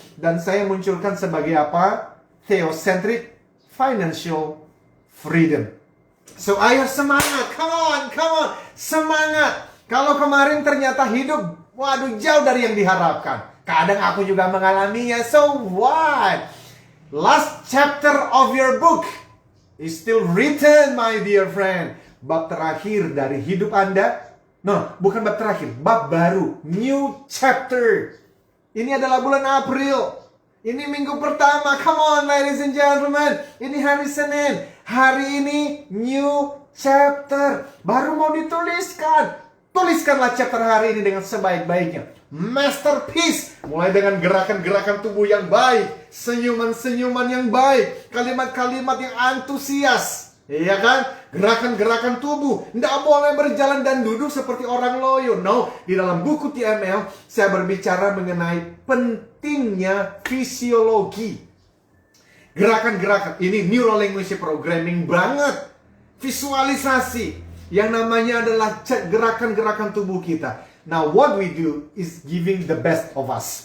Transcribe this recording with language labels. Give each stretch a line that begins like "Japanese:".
Indonesian: Dan saya munculkan sebagai apa? Theocentric Financial Freedom. So ayo semangat, come on, semangat. Kalau kemarin ternyata hidup, waduh, jauh dari yang diharapkan. Kadang aku juga mengalaminya, so what?
English: Last chapter of your book is still written, my dear friend.
Indonesian: Bab terakhir dari hidup Anda, no, bukan bab terakhir, bab baru, new chapter. Ini adalah bulan April. Ini minggu pertama, come on ladies and gentlemen. Ini hari Senin. Hari ini new chapter. Baru mau dituliskan. Tuliskanlah chapter hari ini dengan sebaik-baiknya. Masterpiece. Mulai dengan gerakan-gerakan tubuh yang baik, senyuman-senyuman yang baik, kalimat-kalimat yang antusias. Iya kan? Gerakan-gerakan tubuh. Tidak boleh berjalan dan duduk seperti orang loyo. No, di dalam buku TML saya berbicara mengenai pentingnya fisiologi. Gerakan-gerakan ini neuro linguistic programming banget. Visualisasi. Yang namanya adalah gerakan-gerakan tubuh kita.
English: Now what we do is giving the best of us.